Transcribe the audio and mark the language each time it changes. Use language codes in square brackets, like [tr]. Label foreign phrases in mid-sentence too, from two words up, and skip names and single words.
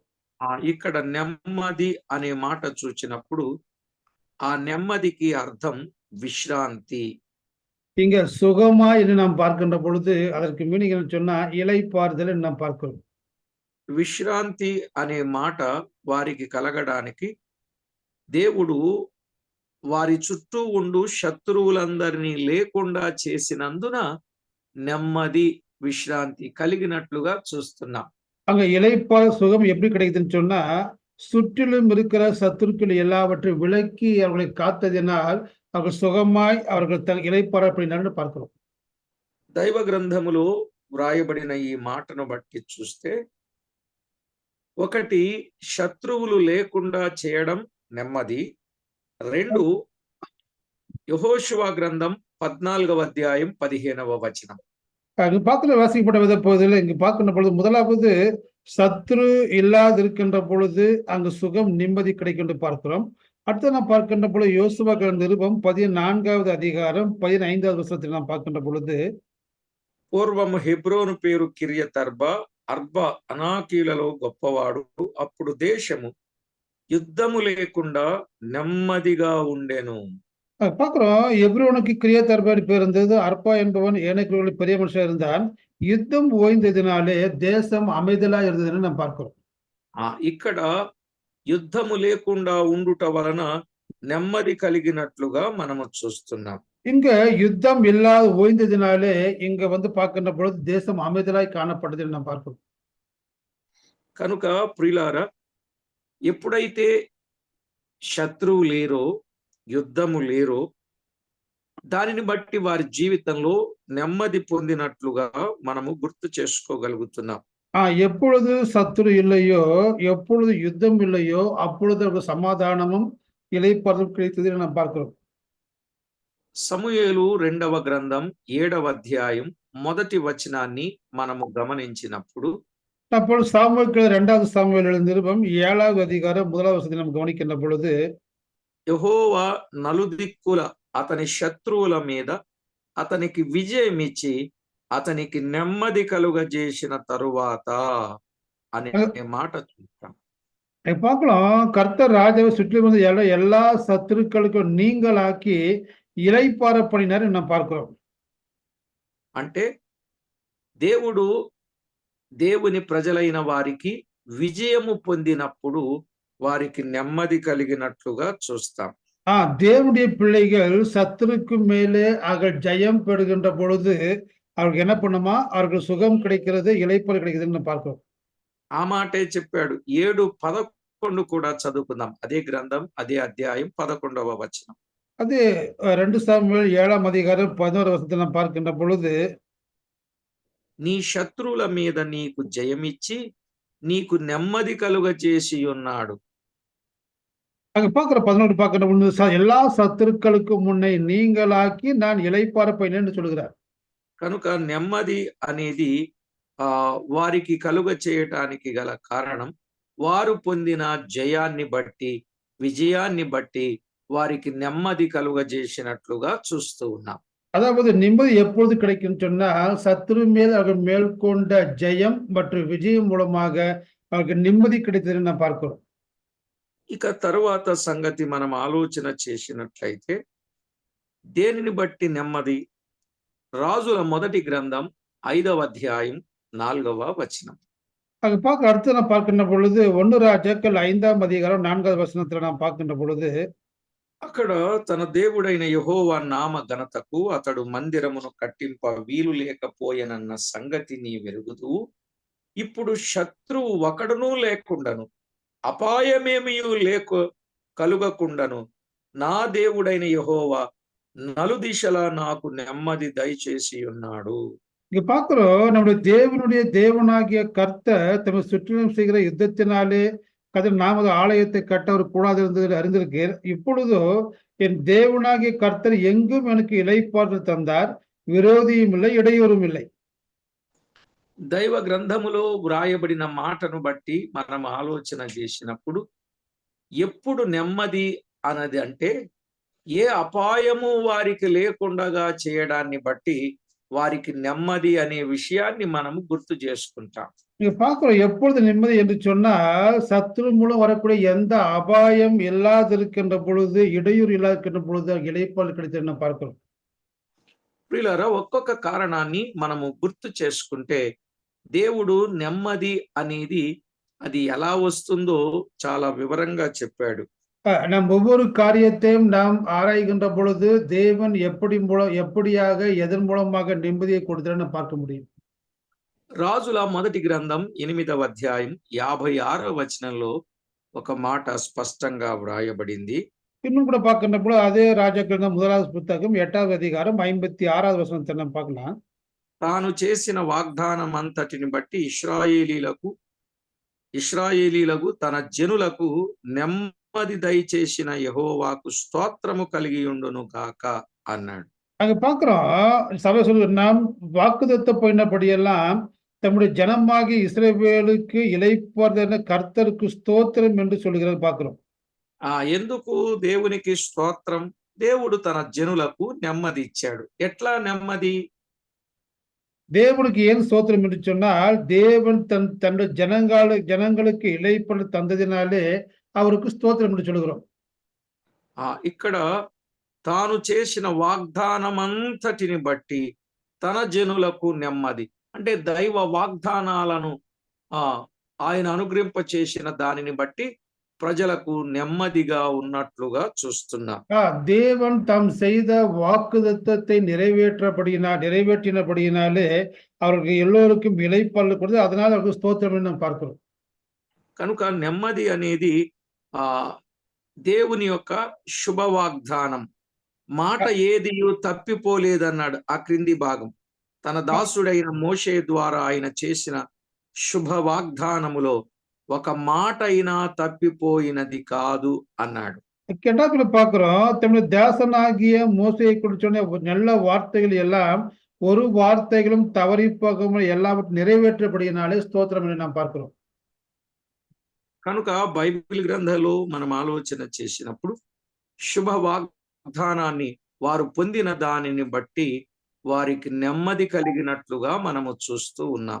[te] ఇక్కడ నెమ్మది అనే మాట చూచినప్పుడు ఆ నెమ్మదికి అర్థం విశ్రాంతి. [ta] இங்க சுகமாய் என்று நாம் பார்க்கின்ற பொழுது அதற்கு மீனிங் என்ன சொன்னா இளைப்பாறுதல் என்று நாம் பார்க்கிறோம். [te] విశ్రాంతి అనే మాట వారికి కలగడానికి దేవుడు వారి చుట్టూ ఉండు శత్రువులందరినీ లేకుండా చేసినందున నెమ్మది, విశ్రాంతి కలిగినట్లుగా చూస్తున్నాం. [ta] அங்க இளைப்பாற சுகம் எப்படி கிடைக்குதுன்னு சொன்னா சுற்றிலும் இருக்கிற சத்துருக்கள் எல்லாவற்றையும் விலக்கி அவர்களை காத்ததினால் அவர்கள் சுகமாய் அவர்கள் இளைப்பாறப்படினார்னு பார்க்கிறோம். [te] దైవ గ్రంథములో వ్రాయబడిన ఈ మాటను బట్టి చూస్తే, ఒకటి శత్రువులు లేకుండా చేయడం నెమ్మది. 2 యెహోషువ గ్రంథం 14వ అధ్యాయం 15వ వచనం. [ta] அங்கு பார்க்கிற வாசிக்கப்பட்ட வித பகுதியில் இங்கு பார்க்கின்ற பொழுது முதலாவது சத்ரு இல்லாதிருக்கின்ற பொழுது அங்கு சுகம் நிம்மதி கிடைக்கும் என்று பார்க்கிறோம். அடுத்து நாம் பார்க்கின்ற பொழுது யோசுவா நிருபம் 14வது அதிகாரம் 15வது வசனத்தில் நாம் பார்க்கின்ற பொழுது, [te] పూర్వము హెబ్రోను పేరు కిర్యతర్బ, అర్బ అనాకీలలో గొప్పవాడు. అప్పుడు దేశము యుద్ధము లేకుండా నెమ్మదిగా ఉండెను. [ta] பார்க்கிறோம் எப்ரோனுக்கு கிரியத்தர்பாடி பேர் இருந்தது. அர்பா என்பவன் ஏனைக்குள்ள பெரிய மனுஷன் இருந்தான். யுத்தம் ஓய்ந்ததினாலே தேசம் அமைதலா இருந்ததுன்னு நாம் பார்க்கிறோம். [te] ఇక్కడ యుద్ధము లేకుండా ఉండుట వలన నెమ్మది కలిగినట్లుగా మనము చూస్తున్నాం. [ta] இங்க யுத்தம் இல்லாத ஓய்ந்ததினாலே இங்க வந்து பார்க்கின்ற பொழுது தேசம் அமைதலாய் காணப்பட்டதுன்னு நாம் பார்க்கிறோம். [te] కనుక ప్రియులారా, ఎప్పుడైతే శత్రువు లేరో, యుద్ధము లేరో, దానిని బట్టి వారి జీవితంలో నెమ్మది పొందినట్లుగా మనము గుర్తు చేసుకోగలుగుతున్నాం. [ta] எப்பொழுது சத்துரு இல்லையோ, எப்பொழுது யுத்தம் இல்லையோ, அப்பொழுது அவருக்கு சமாதானமும் இளைப்பாறுதலும் கிடைத்தது நாம் பார்க்கிறோம். [te] సమూయేలు 2వ గ్రంథం 7వ అధ్యాయం 1వ వచనాన్ని మనము గమనించినప్పుడు, [ta] அப்பொழுது சாமுவேல் 2வது சாமுவேல் நிருபம் 7வது அதிகாரம் 1வது வசனத்தை நாம் கவனிக்கின்ற பொழுது, [te] యెహోవా నలుదిక్కుల అతని శత్రువుల మీద అతనికి విజయమిచ్చి అతనికి నెమ్మది కలుగజేసిన తరువాత అనే మాట చూస్తాం. [ta] பார்க்கலாம், கர்த்தர் ராஜாவை சுற்றி வந்து எல்லா சத்துருக்களுக்கும் நீங்களாக்கி இளைப்பாற பண்ணினார் நாம் பார்க்கிறோம். [te] అంటే దేవుడు దేవుని ప్రజలైన వారికి విజయము పొందినప్పుడు వారికి నెమ్మది కలిగినట్లుగా చూస్తాం. [ta] தேவனுடைய பிள்ளைகள் சத்துருக்கு மேலே அவர்கள் ஜெயம் பெறுகின்ற பொழுது அவருக்கு என்ன பண்ணுமா, அவர்கள் சுகம் கிடைக்கிறது, இளைப்பாறு கிடைக்குதுன்னு பார்க்கிறோம். [te] ఆ మాటే చెప్పాడు. 7:11 కూడా చదువుకుందాం. అదే గ్రంథం, అదే అధ్యాయం 11వ వచనం. [ta] அது 2 சாமுவேல் 7ஆம் அதிகாரம் 11வது வசனத்தை நாம் பார்க்கின்ற பொழுது, [te] నీ శత్రువుల మీద నీకు జయమిచ్చి నీకు నెమ్మది కలుగజేసి ఉన్నాడు. [ta] அங்க பார்க்கிற 11 பார்க்கின்ற பொழுது எல்லா சத்துருக்களுக்கும் முன்னே நீங்களாக்கி நான் இளைப்பாற பண்ணினேன்னு சொல்கிறார். [te] కనుక నెమ్మది అనేది వారికి కలుగ చేయటానికి గల కారణం వారు పొందిన జయాన్ని బట్టి, విజయాన్ని బట్టి వారికి నెమ్మది కలుగజేసినట్లుగా చూస్తూ ఉన్నాం. [ta] அதாவது நிம்மதி எப்பொழுது கிடைக்கும் சொன்னால், சத்துரு மேல் அவர்கள் மேற்கொண்ட ஜெயம் மற்றும் விஜயம் மூலமாக அவருக்கு நிம்மதி கிடைத்ததுன்னு நாம் பார்க்கிறோம். [te] ఇక తరువాత సంగతి మనం ఆలోచన చేసినట్లయితే, దేనిని బట్టి నెమ్మది? రాజుల మొదటి గ్రంథం 5వ అధ్యాయం 4వ వచనం. [ta] அங்க அடுத்து நாம் பார்க்கின்ற பொழுது 1 ராஜாக்கள் 5ஆம் அதிகாரம் 4வது வசனத்துல நாம் பார்க்கின்ற பொழுது, [te] అక్కడ తన దేవుడైన యెహోవా నామ ఘనతకు అతడు మందిరమును కట్టింప వీలు లేకపోయెనన్న సంగతి నీ వెరుగుదు. ఇప్పుడు శత్రువు ఒకడునూ లేకుండను, అపాయమేమియూ కలుగకుండను, నా దేవుడైన యెహోవా నలుదిశలా నాకు నెమ్మది దయచేసి ఉన్నాడు. [ta] இங்க பார்க்கிறோம், நம்முடைய தேவனுடைய தேவனாகிய கர்த்தர் தம்மை சுற்றிலும் செய்கிற யுத்தத்தினாலே கர்த்தர் நாமது ஆலயத்தை கட்ட ஒரு கூடாது இருந்தது அறிந்திருக்கிறேன். இப்பொழுதோ என் தேவனாகிய கர்த்தர் எங்கும் எனக்கு இளைப்பாறுதல் தந்தார், விரோதியும் இல்லை, இடையூறும் இல்லை. [te] దైవ గ్రంథములో వ్రాయబడిన మాటను బట్టి మనం ఆలోచన చేసినప్పుడు, ఎప్పుడు నెమ్మది అన్నది అంటే ఏ అపాయము వారికి లేకుండా చేయడాన్ని బట్టి వారికి నెమ్మది అనే విషయాన్ని మనము గుర్తు చేసుకుంటాం. [ta] நீங்க பார்க்கிறோம், எப்பொழுது நிம்மதி என்று சொன்னால், சத்ரு மூலம் வரக்கூடிய எந்த அபாயம் இல்லாதிருக்கின்ற பொழுது, இடையூறு இல்லாதிருக்கின்ற பொழுது இளைப்பாறுதல் கிடைத்தது பார்க்கிறோம். [te] ప్రియులారా, ఒక్కొక్క కారణాన్ని మనము గుర్తు చేసుకుంటే దేవుడు నెమ్మది అనేది అది ఎలా వస్తుందో చాలా వివరంగా చెప్పాడు. [ta] நம் ஒவ்வொரு காரியத்தையும் நாம் ஆராய்கின்ற பொழுது தேவன் எப்படியாக எதன் மூலமாக நிம்மதியை கொடுத்தான்னு பார்க்க முடியும். [te] రాజుల మొదటి గ్రంథం 8వ అధ్యాయం 56వ వచనంలో ఒక మాట స్పష్టంగా వ్రాయబడింది. [ta] இன்னும் கூட பார்க்கின்றப்போ அதே ராஜாக்கள் முதலாவது புத்தகம் 8வது அதிகாரம் 56வது [te] వచనంతో మనం [ta] பார்க்கலாம். [te] తాను చేసిన వాగ్దానం అంతటిని బట్టి ఇశ్రాయేలీలకు తన జనులకు నెమ్మది దయచేసిన యెహోవాకు స్తోత్రము కలిగి ఉండును గాక అన్నాడు. [ta] அங்க பார்க்கிறோம் சபை சொல்லுது, நாம் வாக்குத்தத்தம் பண்ணினபடியெல்லாம் தம்முடைய ஜனமாகிய இஸ்ரவேலுக்கு இளைப்பாறுதலான கர்த்தருக்கு ஸ்தோத்திரம் என்று சொல்லுகிறது பார்க்கிறோம். [te] ఎందుకు దేవునికి స్తోత్రం? దేవుడు తన జనులకు నెమ్మది ఇచ్చాడు. ఎట్లా నెమ్మది? [ta] தேவனுக்கு ஏன் ஸ்தோத்திரம் என்று சொன்னால், தேவன் தன்னுடைய ஜனங்களுக்கு இளைப்பாறு தந்ததினாலே அவருக்கு ஸ்தோத்திரம் என்று சொல்கிறோம். [te] ఇక్కడ తాను చేసిన వాగ్దానమంతటిని బట్టి తన జనులకు నెమ్మది, అంటే దైవ వాగ్దానాలను ఆయన అనుగ్రహింప చేసిన దానిని బట్టి ప్రజలకు నెమ్మదిగా ఉన్నట్లుగా చూస్తున్నాం. [ta] தேவன் தாம் செய்த வாக்குத்தத்தத்தை நிறைவேற்றினபடியினாலே அவருக்கு எல்லோருக்கும் இளைப்பாறுதல் கொடுத்து அதனால அவருக்கு ஸ்தோத்திரம் நாம் பார்க்கிறோம். [te] కనుక నెమ్మది అనేది దేవుని యొక్క శుభ వాగ్దానం. మాట ఏదియు తప్పిపోలేదన్నాడు ఆ క్రింది భాగం. తన దాసుడైన మోషే ద్వారా ఆయన చేసిన శుభ వాగ్దానములో ఒక మాట అయినా తప్పిపోయినది కాదు అన్నాడు. [ta] இரண்டாவது பார்க்கிறோம், தம்முடைய தாசனாகிய மோசேயை குறித்து சொன்ன நல்ல வார்த்தைகள் எல்லாம் ஒரு வார்த்தைகளும் தவறி போகாமல் எல்லாவற்றையும் நிறைவேற்றபடியினாலே [te] స్తోత్రం అని [ta] நாம் பார்க்கிறோம். [te] కనుక బైబిల్ గ్రంథంలో మనం ఆలోచన చేసినప్పుడు శుభ వాగ్దానాన్ని వారు పొందిన దానిని బట్టి వారికి నెమ్మది కలిగినట్లుగా మనము చూస్తూ ఉన్నాం.